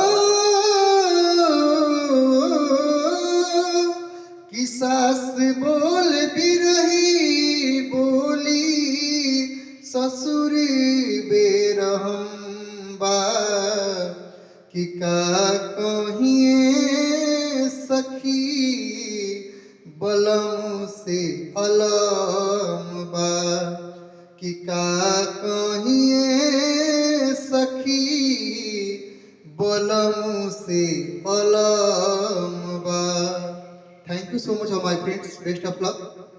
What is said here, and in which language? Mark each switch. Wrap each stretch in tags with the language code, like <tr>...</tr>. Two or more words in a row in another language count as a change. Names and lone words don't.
<bho>कि सास बोल भी रही बोली ससुर बेरहम बा कि का कहिए सखी बलम से अलम बा कि का कहिए सखी बलम से अलम बा.</bho> <en>Thank you so much all my friends. Best of luck.</en>